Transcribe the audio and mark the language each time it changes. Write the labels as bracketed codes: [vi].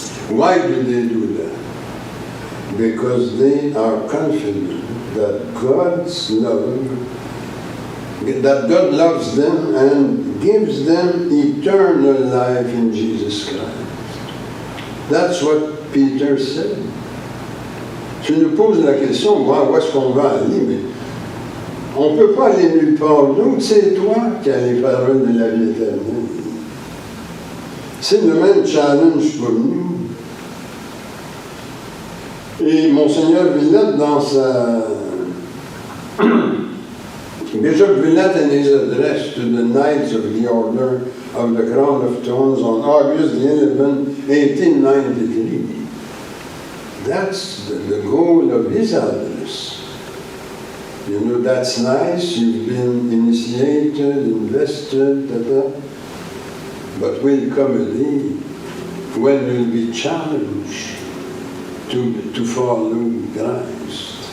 [en] Why do they do that? Because they are confident that God's love, that God loves them and gives them eternal life in Jesus Christ. That's what Peter said. [fr] Tu nous poses la question, où est-ce qu'on va aller, mais on ne peut pas aller nulle part d'autre. C'est toi qui as les paroles de la vie éternelle. C'est le même challenge pour nous. Et Monseigneur Villette, dans sa... [en] Bishop Villette in his address to the Knights of the Order of the Crown of Thorns on August 11, 1893. That's the goal of his address. You know, that's nice, you've been initiated, invested, but will come a day when you'll be challenged to follow Christ.